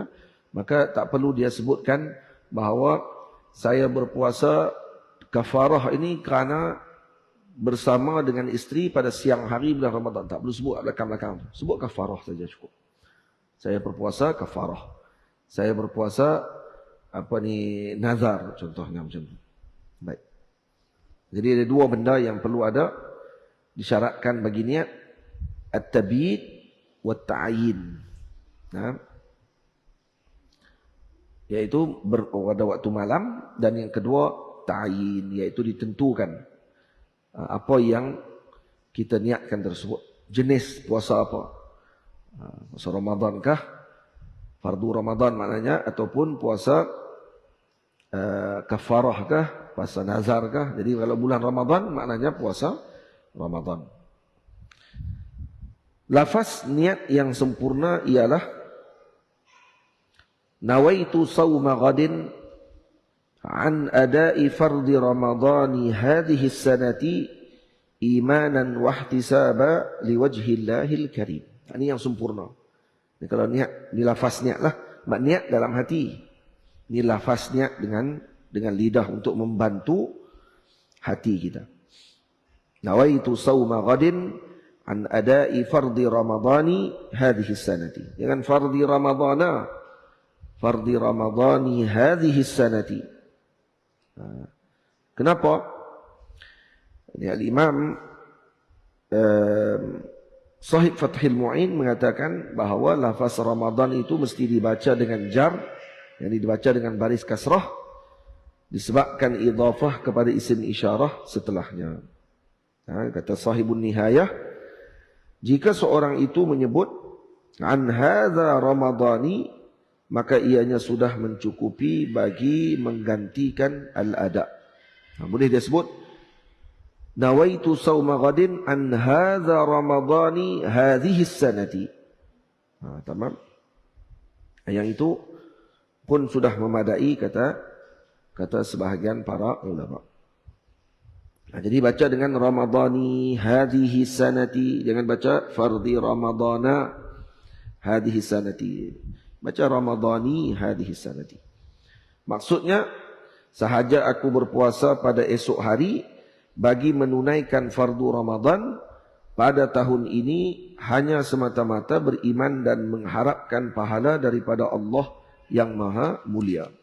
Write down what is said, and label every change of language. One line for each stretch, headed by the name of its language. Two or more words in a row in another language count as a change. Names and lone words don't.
Malay: Maka tak perlu dia sebutkan bahawa saya berpuasa kafarah ini kerana bersama dengan isteri pada siang hari bulan Ramadan. Tak perlu sebut belakang-belakang. Sebut kafarah saja cukup. Saya berpuasa kafarah. Saya berpuasa nazar contohnya macam tu. Baik. Jadi ada 2 benda yang perlu ada disyaratkan bagi niat,
Arabic: التبييت والتعيين.
Malay: Nah, iaitu pada waktu malam, dan yang kedua ta'yin, iaitu ditentukan apa yang kita niatkan tersebut. Jenis puasa apa? Puasa Ramadan kah? Fardu Ramadan maknanya, ataupun puasa kafarah kah? Puasa nazar kah? Jadi kalau bulan Ramadan maknanya puasa Ramadan. Lafaz niat yang sempurna ialah
Arabic: نويت صوم غد عن أداء فرض رمضان هذه السنة إيمانا واحتسابا لوجه الله الكريم.
Malay: Ini yang sempurna. Ini kalau niat, ini lafaz niat lah. Niat dalam hati. Ini lafaz niat dengan lidah untuk membantu hati kita.
Arabic: نويت صوم غد عن أداء فرض رمضان هذه السنة. Jangan فرض رمضان. فرض رمضان هذه السنة.
Malay: Kenapa? Ini al-Imam Sahib Fathil Mu'in mengatakan bahawa lafaz Ramadan itu mesti dibaca dengan jar, yang dibaca dengan baris kasrah, disebabkan idhafah kepada isim isyarah setelahnya. Kata Sahibun Nihayah, jika seorang itu menyebut
Arabic: عن هذا رمضان,
Malay: maka ianya sudah mencukupi bagi menggantikan al-ada. Boleh dia sebut
Arabic: نويت صوم غد عن هذا رمضان هذه السنة. Tamam.
Malay: Yang itu pun sudah memadai kata sebahagian para ulama. Jadi baca dengan
Arabic: رمضان هذه السنة,
Malay: jangan baca
Arabic: فرض رمضان هذه السنة. Baca رمضان هذه السنة.
Malay: Maksudnya, sahaja aku berpuasa pada esok hari bagi menunaikan fardu Ramadan pada tahun ini hanya semata-mata beriman dan mengharapkan pahala daripada Allah yang maha mulia.